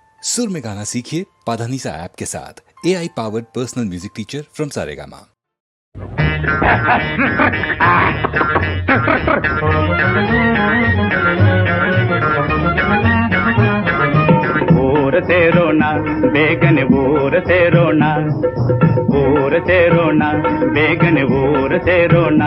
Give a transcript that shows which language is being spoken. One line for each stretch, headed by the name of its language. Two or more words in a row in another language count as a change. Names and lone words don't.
Hindi: सुर में गाना सीखिए पाधानीसा ऐप के साथ।
English: AI powered personal music teacher from Saregama.
Kannada: ಊರ ಸೇರೋಣ ಬೇಗನೆ ಊರ ಸೇರೋಣ, ಊರ ಸೇರೋಣ ಬೇಗನೆ ಊರ ಸೇರೋಣ.